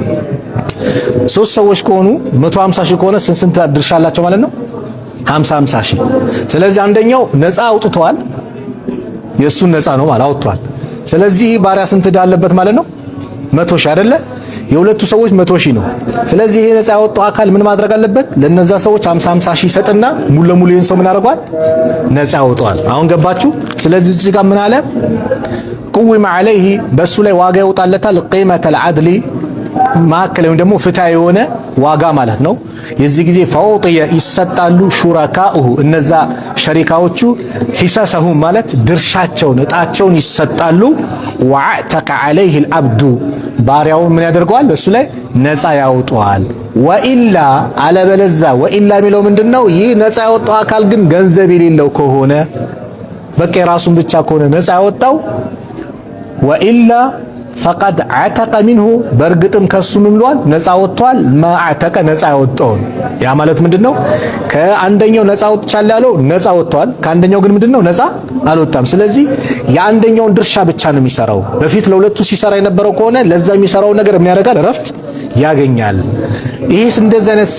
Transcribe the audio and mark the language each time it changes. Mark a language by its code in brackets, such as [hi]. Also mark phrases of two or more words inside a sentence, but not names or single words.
[am] 3 ሰዎች ከሆኑ 150 ሺህ ከሆነ ስንት ድርሻ አላቸው ማለት ነው 50 ሺህ ስለዚህ አንደኛው ነፃ አውጥቷል የሱን ነፃ ነው ማለት አውጥቷል ስለዚህ ባሪያ ስንት ዳለበት ማለት ነው 100 ሺህ አይደለ የሁለቱ ሰዎች 100 ሺህ ነው ስለዚህ ይሄ ነፃ ያወጣው አካል ምን ማድረግ አለበት ለነዛ ሰዎች 50 ሺህ ሰጥና ሙሉ ለሙሉ ይሄን ሰው ምን ያደርጋል ነፃ ያወጣዋል አሁን ገባችሁ ስለዚህ እዚህ ጋር ምን አለ [ar] قوم عليه [am] በሱ ላይ ዋጋ ይወጣለታል [ar] قيمة العدل [am] ማከለም ደግሞ ፍትሃ የሆነ ዋጋ ማለት ነው የዚህ ጊዜ فعطي ይሰጣሉ ሹራካኡ እነዛ ሸሪካዎቹ ሒሳሰሁም ማለት ድርሻቸውን እጣቸውን ይሰጣሉ [ar] وعتق عليه العبد [am] ባሪያው ምን ያደርገዋል በሱ ላይ ነፃ ያወጣዋል ወኢላ አለበለዛ ወኢላ የሚለው ምንድነው ይህ ነፃ ያወጣው አካል ግን ገንዘብ የሌለው ከሆነ በቃ ራሱን ብቻ ከሆነ ነፃ ያወጣው [ar] وإلا فقد عتق منه [am] በርግጥም ከሱ ምን ብሏል ነፃ ወጥቷል ማዕተቀ ነፃ ያወጣው ያ ማለት ምንድነው ከአንደኛው ነፃ ወጥቻለሁ ያለው ነፃ ወጥቷል ከአንደኛው ግን ምንድነው ነፃ አልወጣም ስለዚህ የአንደኛውን ድርሻ ብቻ ነው የሚሰራው በፊት ለሁለቱ ሲሰራ የነበረው ከሆነ ለዛ የሚሰራው ነገር ምን ያደርጋል ረፍት ያገኛል ይሄስ እንደዚህ አይነት